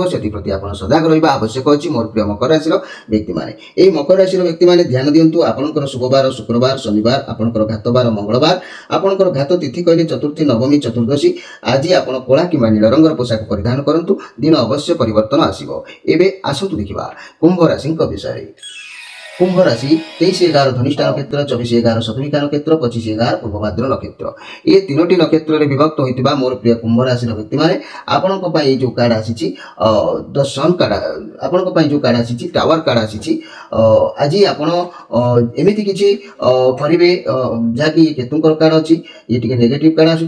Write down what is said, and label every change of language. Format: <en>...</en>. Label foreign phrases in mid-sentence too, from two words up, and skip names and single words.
<or>ସେଥିପ୍ରତି ଆପଣ ସଜାଗ ରହିବା ଆବଶ୍ୟକ ଅଛି ମୋର ପ୍ରିୟ ମକର ରାଶିର ବ୍ୟକ୍ତିମାନେ। ଏହି ମକର ରାଶିର ବ୍ୟକ୍ତିମାନେ ଧ୍ୟାନ ଦିଅନ୍ତୁ, ଆପଣଙ୍କର ଶୁଭବାର ଶୁକ୍ରବାର, ଶନିବାର, ଆପଣଙ୍କର ଘାତବାର ମଙ୍ଗଳବାର, ଆପଣଙ୍କର ଘାତ ତିଥି କହିଲେ ଚତୁର୍ଥୀ, ନବମୀ, ଚତୁର୍ଦ୍ଦଶୀ। ଆଜି ଆପଣ କଳା କିମ୍ବା ନୀଳ ରଙ୍ଗର ପୋଷାକ ପରିଧାନ କରନ୍ତୁ, ଦିନ ଅବଶ୍ୟ ପରିବର୍ତ୍ତନ ଆସିବ। ଏବେ ଆସନ୍ତୁ ଦେଖିବା କୁମ୍ଭ ରାଶିଙ୍କ ବିଷୟରେ। କୁମ୍ଭ ରାଶି 23-11 ଧନିଷ୍ଠା ନକ୍ଷତ୍ର, 24-11 ଶତଭିଷା ନକ୍ଷତ୍ର, 25-11 ପୂର୍ବଭାଦ୍ର ନକ୍ଷତ୍ର। ଏ ତିନୋଟି ନକ୍ଷତ୍ରରେ ବିଭକ୍ତ ହୋଇଥିବା ମୋର ପ୍ରିୟ କୁମ୍ଭ ରାଶିର ବ୍ୟକ୍ତିମାନେ ଆପଣଙ୍କ ପାଇଁ ଏଇ ଯେଉଁ କାର୍ଡ ଆସିଛି ଦ ସନ୍ କାର୍ଡ, ଆପଣଙ୍କ ପାଇଁ ଯେଉଁ କାର୍ଡ ଆସିଛି ଟାୱାର କାର୍ଡ ଆସିଛି। ଆଜି ଆପଣ ଏମିତି କିଛି କରିବେ ଯାହାକି କେତୁଙ୍କର କାର୍ଡ ଅଛି, ଇଏ ଟିକେ</or> <en>negative card</en> <or>ଆସୁଛି।</or>